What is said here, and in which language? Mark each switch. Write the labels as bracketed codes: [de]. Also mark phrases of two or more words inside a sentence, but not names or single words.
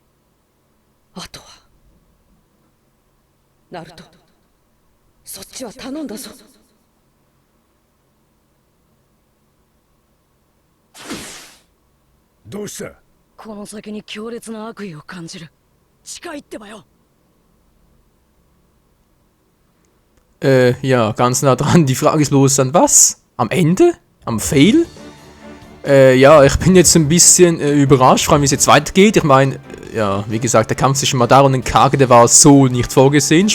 [ja] あとはナルト、そっちは頼んだぞ。どうした？この先に強烈な悪意を感じる。近いってばよ。 [de] Ja, ganz nah dran. Die Frage ist bloß an was? Am Ende? Am Fail? Ja, ich bin jetzt ein bisschen überrascht, vor allem wie es jetzt weitergeht. Ich meine, ja, wie gesagt, der Kampf zwischen Madara und den Kage, der war so nicht vorgesehen.